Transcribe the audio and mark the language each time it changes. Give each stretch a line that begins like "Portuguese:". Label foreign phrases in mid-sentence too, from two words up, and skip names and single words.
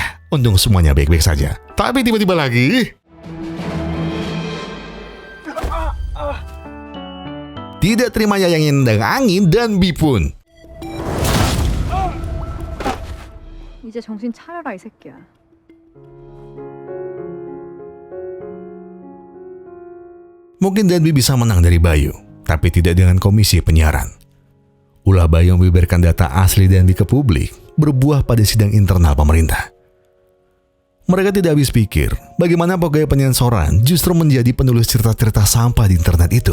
Indonesian: Untung semuanya baik-baik saja. Tapi tiba-tiba lagi... Tidak terima yang nendang angin dan Bipun.
Korean: 이제 정신 차려라 이 새끼야.
Indonesian: Mungkin Danbi bisa menang dari Bayu, tapi tidak dengan komisi penyiaran. Ulah Bayu membeberkan data asli Danbi ke publik berbuah pada sidang internal pemerintah. Mereka tidak habis pikir bagaimana pegawai penyensoran justru menjadi penulis cerita-cerita sampah di internet itu.